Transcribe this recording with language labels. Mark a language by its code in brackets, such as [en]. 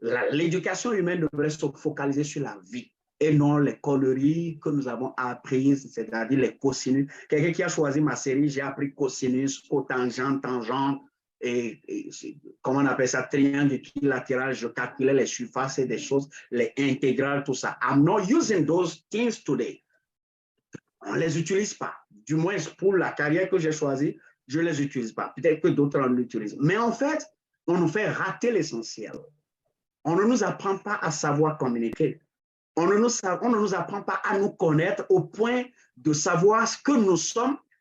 [fr] L'éducation humaine devrait se focaliser sur la vie et non les conneries que nous avons apprises, c'est-à-dire les cosinus. Quelqu'un qui a choisi ma série, j'ai appris cosinus, cotangent, tangent, et comment on appelle ça, triangle équilatéral, je calculais les surfaces et des choses, les intégrales, tout ça. [en] I'm not using those things today. [fr] On ne les utilise pas. Du moins, pour la carrière que j'ai choisie, je ne les utilise pas. Peut-être que d'autres en utilisent. Mais en fait, on nous fait rater l'essentiel. On ne nous apprend pas à savoir communiquer. On ne nous apprend pas à nous connaître au point de savoir ce que nous sommes.